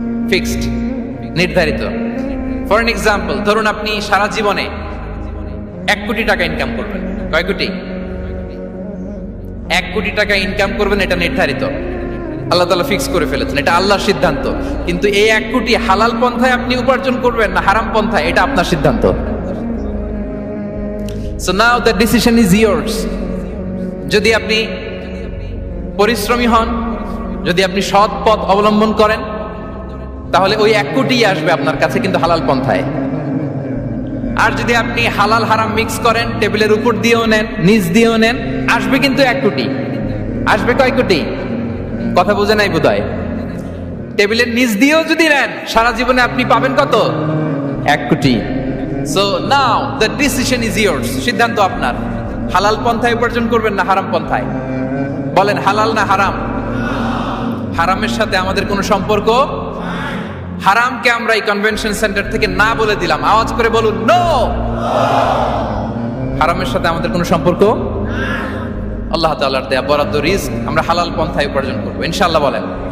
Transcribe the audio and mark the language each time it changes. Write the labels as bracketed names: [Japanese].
[Bangla] Fixed, নির্ধারিত। [English] for an example, [Bangla] ধরুন আপনি সারা জীবনে 1 কোটি টাকা ইনকাম করবেন। কয় কোটি? 1 কোটি টাকা ইনকাম করবেন, এটা নির্ধারিত, আল্লাহ তাআলা ফিক্স করে ফেলেছেন, এটা আল্লাহর সিদ্ধান্ত। কিন্তু এই 1 কোটি হালাল পন্থায় আপনি উপার্জন করবেন না হারাম পন্থায়, এটা আপনার সিদ্ধান্ত। [English] So now the decision is yours. [Bangla] যদি আপনি পরিশ্রমী হন, যদি আপনি সৎ পথ অবলম্বন করেন, তাহলে ওই 1 কোটি আসবে আপনার কাছে, কিন্তু হালাল পন্থায়। আর যদি আপনি হালাল হারাম মিক্স করেন, টেবিলের উপর দিয়েও নেন নিচ দিয়েও নেন, আসবে কিন্তু 1 কোটি। আসবে কয় কোটি? কথা বোঝে নাই বোধহয়। টেবিলের নিচ দিয়েও যদি নেন, সারা জীবনে আপনি পাবেন কত? 1 কোটি। [English] So now the decision is yours. [Bangla] সিদ্ধান্ত আপনার। হালাল পন্থায় উপার্জন করবেন না হারাম পন্থায়? বলেন হালাল না হারাম? হারামের সাথে আমাদের কোনো সম্পর্ক? হারামকে আমরা এই কনভেনশন সেন্টার থেকে না বলে দিলাম, আওয়াজ করে বলুন নো। হারামের সাথে আমাদের কোনো সম্পর্ক? আল্লাহ তাআলার দেয়া বরাদ্দ রিস্ক আমরা হালাল পন্থায় উপার্জন করব ইনশাআল্লাহ। বলেন।